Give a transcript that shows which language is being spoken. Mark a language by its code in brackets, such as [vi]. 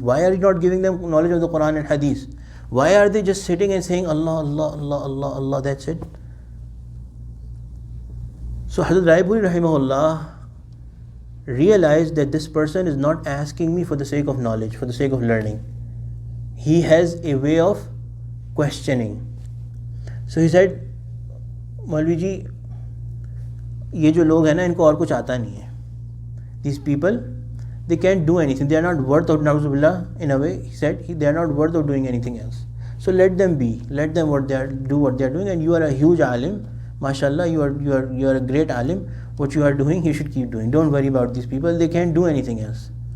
[en] Why are you not giving them knowledge of the Quran and Hadith? Why are they just sitting and saying Allah, Allah, Allah, Allah, Allah? That's it. So Hazrat Raipuri Rahimahullah realized that this person is not asking me for the sake of knowledge, for the sake of learning. He has a way of questioning. So he said, [hi] Maulvi ji, ये जो लोग हैं ना, इनको और कुछ आता नहीं है. [en] These people, they can't do anything. They are not worth of, na'uzubillah, in a way, he said, they are not worth of doing anything else. So let them be. Let them do what they are doing. And you are a huge alim. MashaAllah, you are a great alim. What you are doing, you should keep doing. Don't worry about these people. They can't do anything else.